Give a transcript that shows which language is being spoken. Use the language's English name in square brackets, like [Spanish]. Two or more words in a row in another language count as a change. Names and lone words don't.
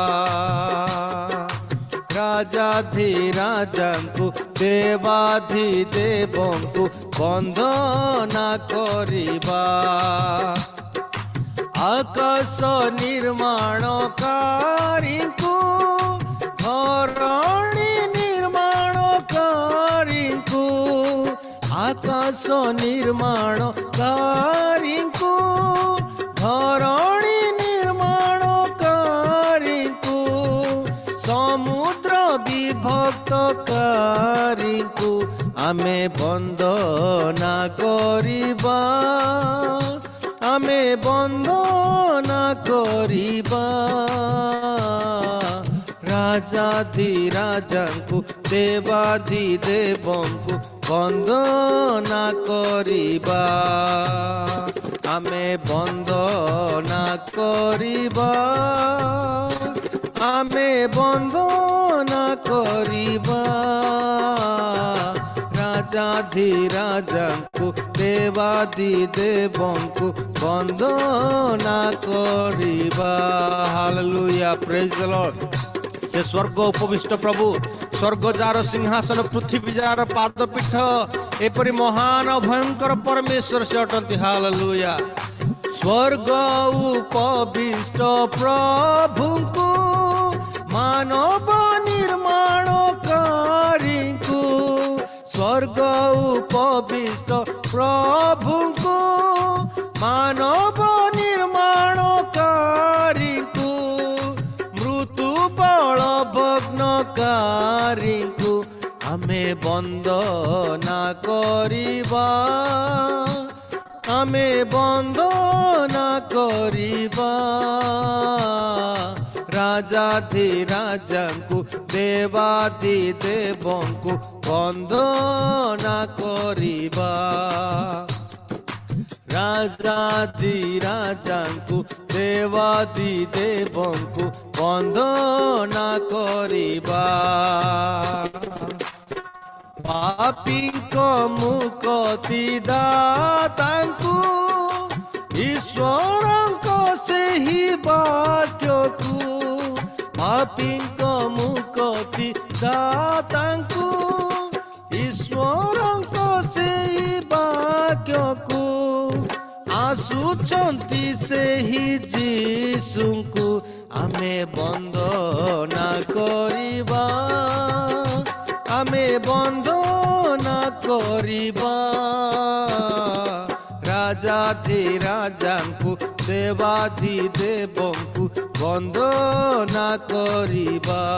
[Odia] ରାଜାଧିରାଜାଙ୍କୁ ଦେବାଧିଦେବଙ୍କୁ ବନ୍ଦନା କରିବା ଆକାଶ ନିର୍ମାଣକାରୀଙ୍କୁ ଧରଣୀ ନିର୍ମାଣକାରୀଙ୍କୁ ଆକାଶ ନିର୍ମାଣକାରୀଙ୍କୁ ଧରଣୀ ନିର୍ମାଣକାରୀଙ୍କୁ ସମୁଦ୍ର ବିଭକ୍ତକାରୀଙ୍କୁ ଆମେ ବନ୍ଦନା କରିବା ଆମେ ବନ୍ଦନା କରିବା ରାଜାଧିରାଜାଙ୍କୁ ଦେବାଧିଦେବଙ୍କୁ ବନ୍ଦନା କରିବା ଆମେ ବନ୍ଦନା କରିବା ଆମେ ବନ୍ଦନା କରିବା ରାଜାଧିରାଜାଙ୍କୁ ଦେବାଧିଦେବଙ୍କୁ ବନ୍ଦନା କରିବା ହାଲେଲୁୟା ପ୍ରେଜ [English] the Lord [Odia] ସେ ସ୍ୱର୍ଗ ଉପବିଷ୍ଟ ପ୍ରଭୁ ସ୍ୱର୍ଗ ଯାର ସିଂହାସନ ପୃଥ୍ୱୀ ଯାର ପାଦପୀଠ ଏପରି ମହାନ ଭୟଙ୍କର ପରମେଶ୍ୱର ସେ ଅଟନ୍ତି ହାଲେଲୁୟା ସ୍ୱର୍ଗ ଉପବିଷ୍ଟ ପ୍ରଭୁଙ୍କୁ ମାନବ ନିର୍ମାଣକାରୀଙ୍କୁ ସ୍ୱର୍ଗ ଉପବିଷ୍ଟ ପ୍ରଭୁଙ୍କୁ ମାନବ ନିର୍ମାଣକାରୀଙ୍କୁ ଭଗ୍ନକାରୀଙ୍କୁ ଆମେ ବନ୍ଦନା କରିବା ଆମେ ବନ୍ଦନା କରିବା ରାଜାଧିରାଜାଙ୍କୁ ଦେବାଧିଦେବଙ୍କୁ ବନ୍ଦନା କରିବା ରାଜାଧିରାଜାଙ୍କୁ ଦେବାଧିଦେବଙ୍କୁ ବନ୍ଦନା କରିବା ପାପୀଙ୍କ ମୁକ୍ତି ଦାତାଙ୍କୁ ଈଶ୍ୱରଙ୍କ ସେହି ବାକ୍ୟକୁ ପାପୀଙ୍କ ମୁକ୍ତି ଦାତାଙ୍କୁ ଆସୁଛନ୍ତି ସେହି ଯୀଶୁଙ୍କୁ ଆମେ ବନ୍ଦନା କରିବା, ଆମେ ବନ୍ଦନା କରିବା। ରାଜାଧି ରାଜାଙ୍କୁ ଦେବାଧି ଦେବଙ୍କୁ ବନ୍ଦନା କରିବା।